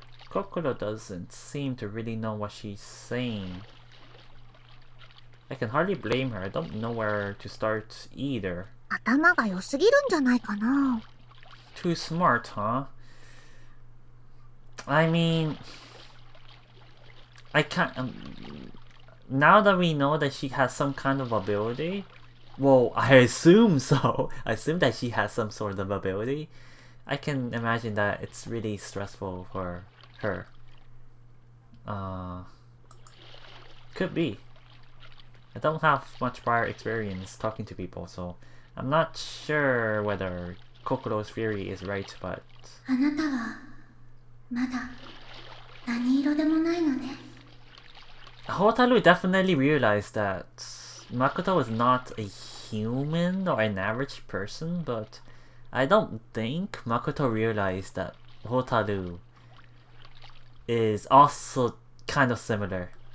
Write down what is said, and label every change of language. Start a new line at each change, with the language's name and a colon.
English: Kokoro doesn't seem to really know what she's saying. I can hardly blame her. I don't know where to start either.
Japanese: 頭が良すぎるんじゃないかな。
English: Too smart, huh? I mean, I can't. Now that we know that she has some kind of ability, well, I assume so. I assume that she has some sort of ability. I can imagine that it's really stressful for her. Could be. I don't have much prior experience talking to people, so I'm not sure whether Kokoro's theory is right, but...
Japanese: あなたはまだ何色でもないのね。
English: Hotaru definitely realized that Makoto is not a human or an average person, but I don't think Makoto realized that Hotaru is also kind of similar.